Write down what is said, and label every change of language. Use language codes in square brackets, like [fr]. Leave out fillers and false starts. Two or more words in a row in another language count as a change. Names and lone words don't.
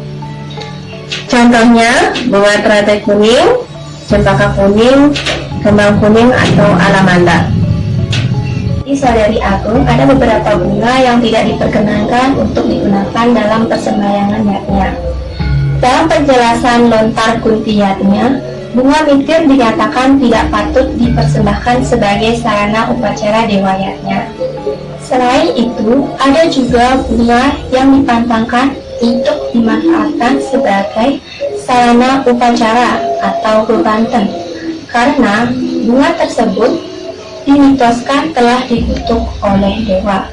[id] Contohnya bunga teratai kuning, cempaka kuning, kembang kuning atau alamanda. Di Saudari Agung, ada beberapa bunga yang tidak diperkenankan untuk digunakan dalam persembahyangan yatnya. Dalam penjelasan Lontar Kunti Yatnya, bunga mitir dinyatakan tidak patut dipersembahkan sebagai sarana upacara dewa yatnya. Selain itu, ada juga bunga yang dipantangkan untuk dimanfaatkan sebagai sarana upacara atau bebanten, karena bunga tersebut dimitoskan telah dikutuk oleh dewa.